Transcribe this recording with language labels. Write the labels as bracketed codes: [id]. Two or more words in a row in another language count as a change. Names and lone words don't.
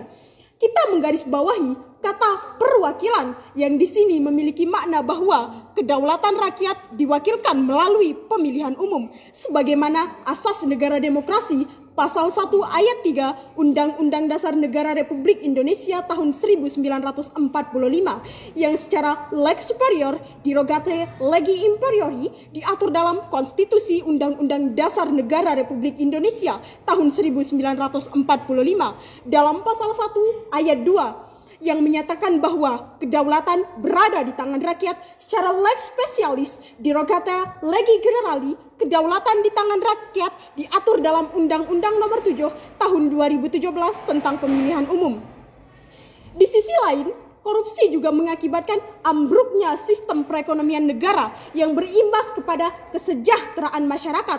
[id] Kita menggarisbawahi kata perwakilan yang di sini memiliki makna bahwa kedaulatan rakyat diwakilkan melalui pemilihan umum sebagaimana asas negara demokrasi pasal 1 ayat 3 Undang-Undang Dasar Negara Republik Indonesia tahun 1945 yang secara [la] lex superior derogate legi imperiori [id] diatur dalam Konstitusi Undang-Undang Dasar Negara Republik Indonesia tahun 1945 dalam pasal 1 ayat 2 yang menyatakan bahwa kedaulatan berada di tangan rakyat secara [la] lex specialis derogate legi generali. [id] Kedaulatan di tangan rakyat diatur dalam Undang-Undang Nomor 7 Tahun 2017 tentang Pemilihan Umum. Di sisi lain, korupsi juga mengakibatkan ambruknya sistem perekonomian negara yang berimbas kepada kesejahteraan masyarakat.